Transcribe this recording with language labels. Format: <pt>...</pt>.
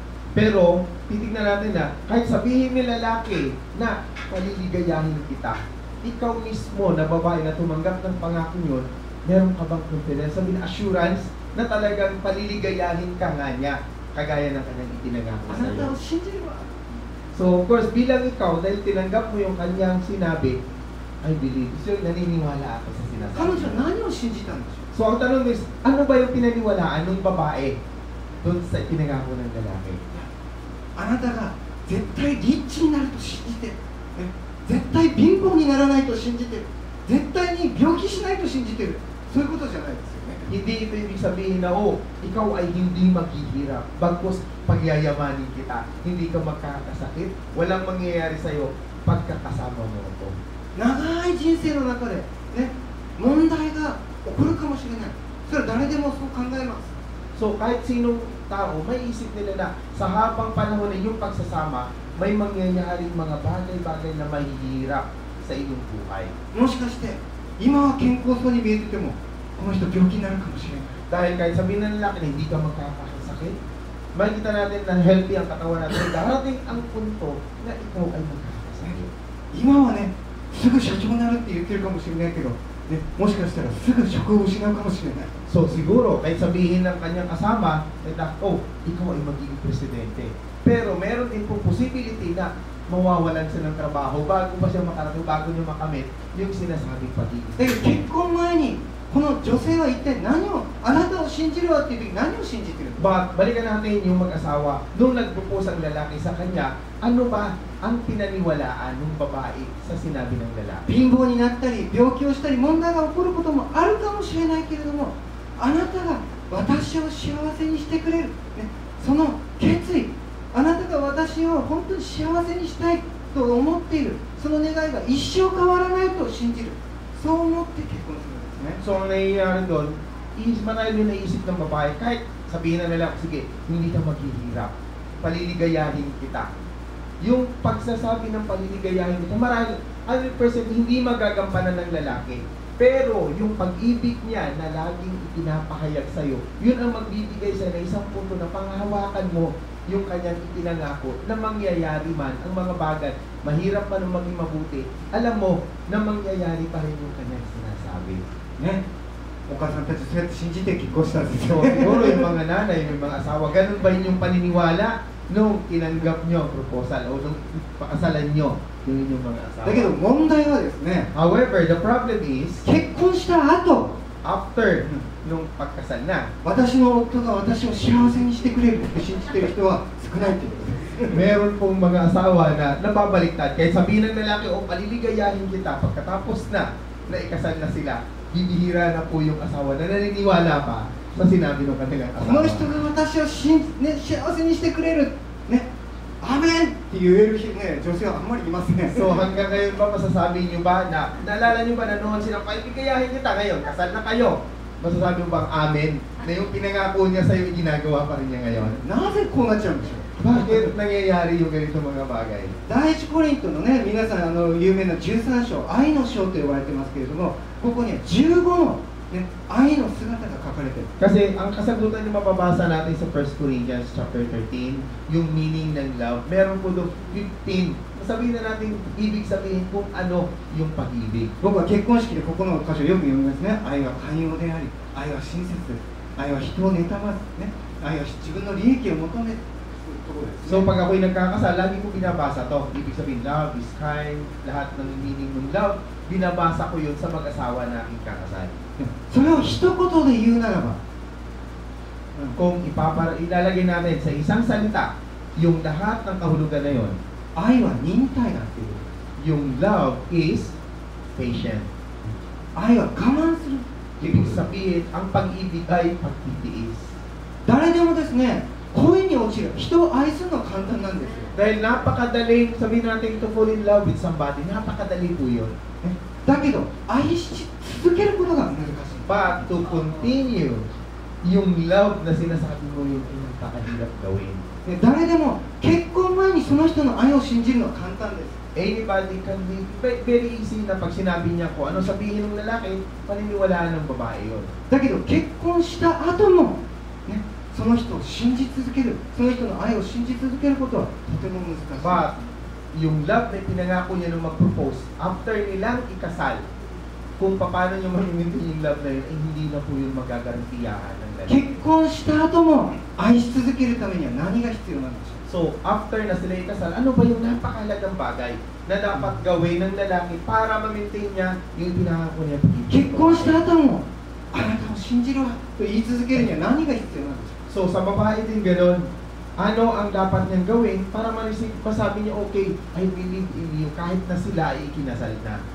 <tl>Pero, titignan natin na, kahit sabihin ni lalaki na paliligayahin kita, ikaw mismo na babae na tumanggap ng pangako yun, meron ka bang confidence, sabihin assurance na talagang paliligayahin ka nga niya, kagaya ng kanyang itinangako</tl> <ja>あなた</ja> <tl>iyo.</tl> <ja>を信じるわ。</ja> <en>So, of course,</en> <tl>bilang ikaw, dahil tinanggap mo yung kanyang sinabi,</tl> <en>I believe.</en> <tl>So, naniniwala ako sa</tl> <ja>彼</ja> <tl>sinasabi.</tl> <ja>女は何を信じたんでしょ</ja> <tl>So, ang tanong is, ano ba yung pinaniwalaan ng babae doon sa itinangako ng lalaki?</tl> <ja>う？あなたが絶対リッチになると信じてる、ね、絶対貧乏にならないと信じてる、絶対に病気しないと信じてる、そういうことじゃないですよね。</ja> <tl>Hindi ito ibig sabihin na, oh, ikaw ay hindi maghihirap. Bagkus, pagyayamanin kita. Hindi ka magkakasakit. Walang mangyayari sa'yo pagkakasama mo ito.</tl> <ja>長い人生の中で、ね、問題が起こるかもしれない。それは誰でもそう考えます。</ja> <tl>So, kahit sinong tao, may isip nila na sa habang panahon na yung pagsasama, may mangyayaring mga bagay-bagay na mahihirap sa iyong buhay.</tl> <ja>もしかして今は健康そうに見えててもこの人病気になるかもしれない。</ja> <tl>Dahil kahit sabihin ng lalaki na hindi ka magkakasakit, makikita natin na healthy ang katawan natin. Darating ang punto na ikaw ay magkakasakit.</tl> <ja>今はね、すぐ社長になるって言ってるかもしれないけど、ね、もしかしたらすぐ職を失うかもしれない。</ja> <tl>So siguro, kahit sabihin ng kanyang kasama, oh, ikaw ay magiging presidente. Pero meron din po possibility na mawawalan siya ng trabaho bago pa siya makarating, bago niya makamit yung sinasabing pag-ibig.</tl> <ja>だけど結婚前にこの女性は一体何を、あなたを信じるわっていう時何を信じてるの？</ja> <tl>But balikan natin yung mag-asawa. Nung nag-propose ang lalaki sa kanya, ano ba ang pinaniwalaan ng babae sa sinabi ng lalaki?</tl> <ja>貧乏になったり病気をしたり問題が起こることもあるかもしれないけれども、あなたが私を幸せにしてくれる、ね、その決意、あなたが私を本当に幸せにしたいと思っている、その願いが一生変わらないと信じる、そう思って結婚するんですね。</ja> <tl>So ang nangyayari doon, marami yung naisip ng babae, kahit sabihin na lalaki, sige, hindi ka maghihirap, paliligayahin kita. yung pagsasabi ng paliligayahin mo, marahil 100% hindi magagampanan ng lalaki. Pero yung pag-ibig niya na laging ipinapahayag sa'yo, yun ang magbibigay sa'yo na isang punto na panghawakan mo yung kanyang ipinangako na mangyayari man ang mga bagay, mahirap man o maging mabuti, alam mo na mangyayari pa rin yung kanyang sinasabi.</tl> <ja>ね、お母さんたちそうやって信じて結婚したんです So, よ</ja> <tl>siguro yung mga nanay, yung mga asawa, ganun ba yung paniniwala nung tinanggap nyo ang proposal o nung pakasalan nyo yung inyong mga asawa?</tl> <ja>だけど問題はですね</ja> <en>However, the problem is,</en> <ja>結婚した後</ja> <tl>after nung pagkasal na,</tl> <ja>私の夫が私を幸せにしてくれるって信じてる人は少ないっていうことです</ja> <tl>meron pong mga asawa na nababaliktad. Kahit sabihin ng lalaki, o paliligayahin kita, pagkatapos na ikasal na sila, bibihira na po yung asawa na naniniwala pa sa sinabi ng kanilang</tl> <ja>この</ja> <tl>asawa.</tl> <ja>人が私をね、幸せにしてくれるね、アーメンって言える人ね、女性はあんまりいません</ja> <tl>So hanggang ngayon ba masasabi niyo ba na, naalala niyo ba na noon silang paliligayahin kita ngayon, kasal na kayo, masasabi mo bang amen? Na yung pinangako niya sa'yo, ginagawa pa rin niya ngayon?</tl> <ja>なぜこうなっちゃうんでしょう</ja> <tl>Bakit nangyayari yung ganito mga bagay?</tl> <ja>第一コリントのね、皆さん有名な13章、愛の章と呼ばれてますけれども、ここには15の、ね、愛の姿が書かれてる。</ja> <tl>Kasi ang kasagutan yung mababasa natin sa 1 Corinthians chapter 13, yung meaning ng love, meron po doon 15. Sabihin na natin, ibig sabihin kung ano yung pag-ibig.</tl> <ja>僕は結婚式でここの箇所よく読みますね。愛は寛容であり、愛は親切です。愛は人を妬まず、ね、愛は自分の利益を求めるところです、ね。</ja> <tl>So pag ako'y nagkakasal, lagi ko binabasa to. Ibig sabihin,</tl> <en>love is kind,</en> <tl>lahat ng meaning ng love, binabasa ko yun sa mag-asawa na aking kakasal.</tl> <ja>それを一言で言うならば、</ja> <tl>Kung ilalagay natin sa isang salita, yung lahat ng kahulugan na yun,</tl> <ja>愛は忍耐だっていう。</ja> <en>yung love is patient.</en> <ja>愛は我慢する。</ja> <tl>Ibig sabihin, ang pag-ibig ay pagtitiis.</tl> <ja>誰でもですね、恋に落ちる。人を愛するのは簡単なんですよ。</ja> <tl>Dahil napakadaling, sabihin natin</tl> <en>to fall in love with somebody,</en> <tl>napakadali po yun.</tl> <ja>だけど、愛し続けることが難しい。</ja> <en>But to continue,</en> <tl>yung love na sinasabi mo yun ay napakahirap gawin.</tl> <ja>誰でも結婚前にその人の愛を信じるのは簡単です。</ja> <en>Anybody can be very easy</en> <tl>na pag sinabi niya ko, ano sabihin ng lalaki, paniniwalaan ng babae yun.</tl> <ja>だけど結婚した後も、ね、その人を信じ続ける、その人の愛を信じ続けることはとても難しい。</ja> <tl>But, yung love na pinangako niya nung mag-propose, after nilang ikasal, kung paano niyo mamimintay yung love na yun, ay hindi na po yung magagarantiyahan ng lalaki.</tl> <ja>結婚した後も愛し続けるためには何が必要なんでしょう。</ja> <tl>So, after na sila ikasal, ano ba yung napakahalagang bagay na dapat gawin ng lalaki para ma-maintain niya yung pinangako niya?</tl> <ja>結婚した後もあなたを信じるわと言い続けるには何が必要なんでしょう。</ja> <tl>So, sa babae din ganun, ano ang dapat niyang gawin para masabi niya, okay,</tl> <en>I believe in you,</en> <tl>kahit na sila ay ikinasal na.</tl>